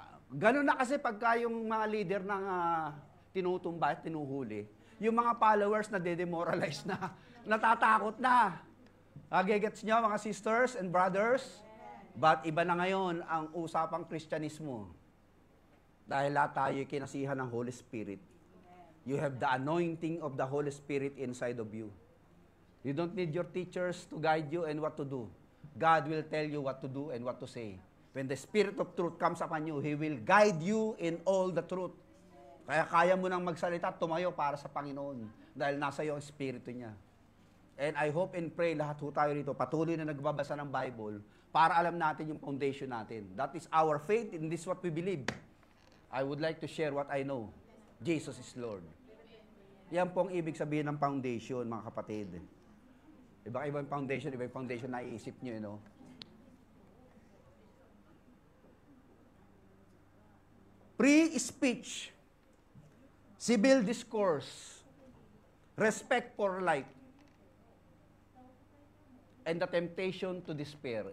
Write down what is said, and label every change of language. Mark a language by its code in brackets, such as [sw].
[tl] Ganun na kasi pagka yung mga leader ng tinutumba at tinuhuli, yung mga followers na de-demoralize na, natatakot na. Gagets niya mga [en] sisters and brothers? [tl] But iba na ngayon ang usapang Kristyanismo. Dahil lahat tayo kinasihan ng Holy Spirit. [en] You have the anointing of the Holy Spirit inside of you. You don't need your teachers to guide you and what to do. God will tell you what to do and what to say. When the Spirit of truth comes upon you, He will guide you in all the truth. [tl] Kaya mo nang magsalita, tumayo para sa Panginoon. Dahil nasa iyo ang Espiritu niya. [en] And I hope and pray [tl] lahat ho tayo rito, patuloy na nagbabasa ng Bible para alam natin yung foundation natin. [en] That is our faith, and this is what we believe. I would like to share what I know. Jesus is Lord. [tl] Yan pong ibig sabihin ng foundation, mga kapatid. Ibang foundation, ibang foundation na iisip nyo, [en] you know. Pre-speech, civil discourse, respect for life, and the temptation to despair.